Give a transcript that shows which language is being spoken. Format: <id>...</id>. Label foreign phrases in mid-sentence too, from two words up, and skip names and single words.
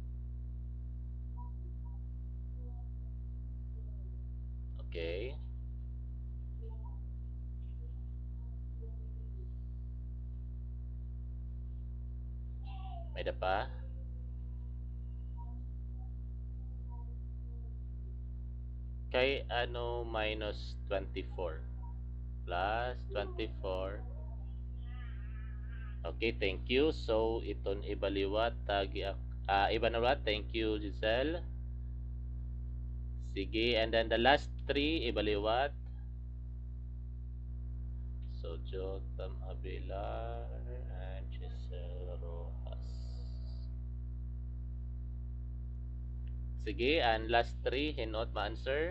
<en>Okay.</en> <war>May da pa? Kay ano minus 24 plus 24.</war> <en>Okay, thank you. So,</en> <war>iton ibaliwat tagi ibaliwat.</war> <en>Thank you, Giselle. Sige, and then the last three ibaliwat. So, Jotam Abilar and Giselle Rojas.</en> <war>Sige, and</war> <en>last three</en> <war>hinot ma-answer.</war>